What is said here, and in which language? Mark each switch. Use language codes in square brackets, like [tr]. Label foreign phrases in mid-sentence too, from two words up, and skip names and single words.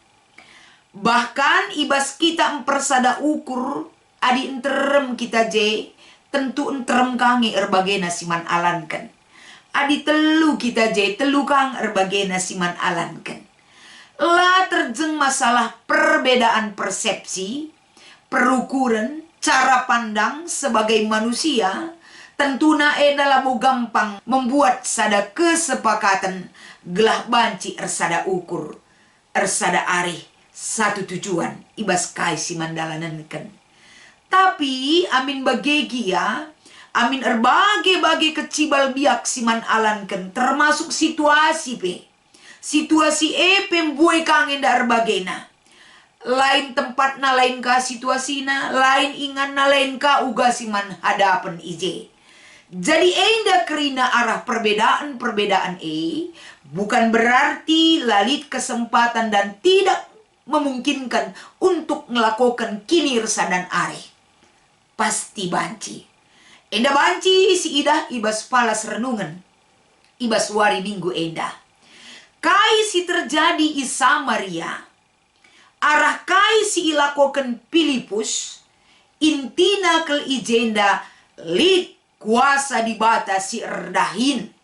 [btx] Bahkan ibas kita empersada ukur. Adi enterem kita tentu enterem kangi erbagena siman alankan. Adi telu kita telu kang erbagena siman alankan. [id] Lah terjeng masalah perbedaan persepsi, perukuran, cara pandang sebagai manusia. [btx] Tentuna dalam gampang membuat sada kesepakatan gelah banci ersada ukur. Ersada arih satu tujuan ibas kai si mandalananken. Tapi amin bagegia, amin erbage-bage kecibal biak siman alanken termasuk situasi pe. Situasi pembuai kangen da erbagena. Lain tempatna lain ka situasina, lain inganna lain ka uga siman hadapan ije. [id] Jadi [btx] enda kerina arah [id] perbedaan-perbedaan bukan berarti lalit kesempatan dan tidak memungkinkan untuk melakukan kini resa dan areh. [btx] Pasti banci. Enda banci si idah ibas palas renungan. Ibas wari minggu enda. Kai si terjadi Samaria. arah kai si ilakoken Filipus, intina kel ijenda lid kuasa di bata si erdahin.